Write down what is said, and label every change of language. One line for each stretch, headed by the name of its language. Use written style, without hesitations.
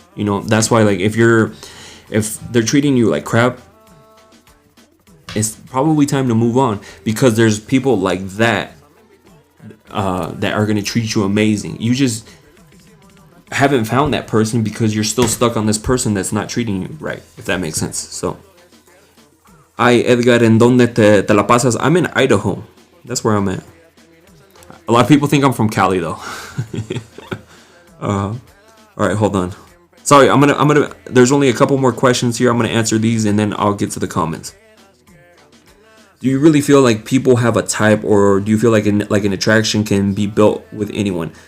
English: You know, that's why, like, if they're treating you like crap, it's probably time to move on, because there's people like that that are going to treat you amazing. You just haven't found that person because you're still stuck on this person that's not treating you right, if that makes sense.
Spanish: So, Edgar, ¿en dónde te la pasas?
English: I'm in Idaho. That's where I'm at. A lot of people think I'm from Cali, though. All right, hold on. Sorry, I'm gonna. There's only a couple more questions here. I'm gonna answer these, and then I'll get to the comments. Do you really feel like people have a type, or do you feel like an attraction can be built with anyone?